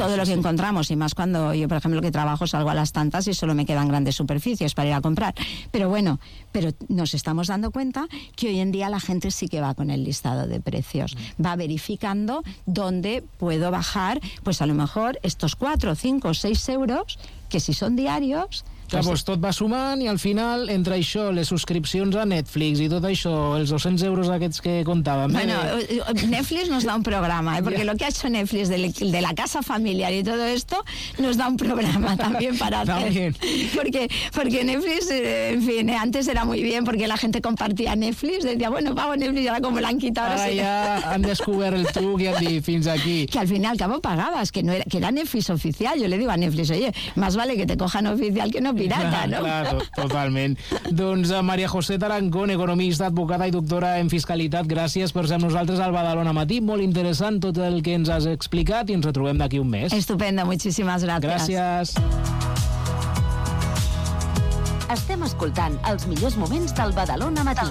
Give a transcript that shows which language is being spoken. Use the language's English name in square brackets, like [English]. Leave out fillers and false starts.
[Spanish] Todo lo que encontramos, y más cuando yo, por ejemplo, que trabajo, salgo a las tantas y solo me quedan grandes superficies para ir a comprar. Pero bueno, pero nos estamos dando cuenta que hoy en día la gente sí que va con el listado de precios, va verificando dónde puedo bajar, pues a lo mejor estos 4, 5, 6 euros, que si son diarios... [Catalan] Claro, pues tot va sumant i al final, entre això, les subscripcions a Netflix i tot això, els 200 euros aquests que contàvem... [Spanish] Bueno, Netflix nos da un programa, ¿eh? Porque lo que ha hecho Netflix de la casa familiar y todo esto nos da un programa también para hacer. También. Porque Netflix, en fin, antes era muy bien porque la gente compartía Netflix, decía, bueno, pago Netflix y ahora como la han quitado... [Catalan] Ara ja han descobert el truc i han dit, fins aquí. [Spanish] Que al final, ¿cómo pagabas? Que no era, que era Netflix oficial. Yo le digo a Netflix, oye, más vale que te cojan oficial que no pirata, ¿no? [Catalan] Claro, totalment. Doncs María José Tarancón, economista, advocada i doctora en fiscalitat, gràcies per ser amb nosaltres al Badalona Matí. Molt interessant tot el que ens has explicat i ens retrobem d'aquí un mes. Estupenda, moltíssimes gràcies. Gràcies. Estem escoltant els millors moments del Badalona Matí.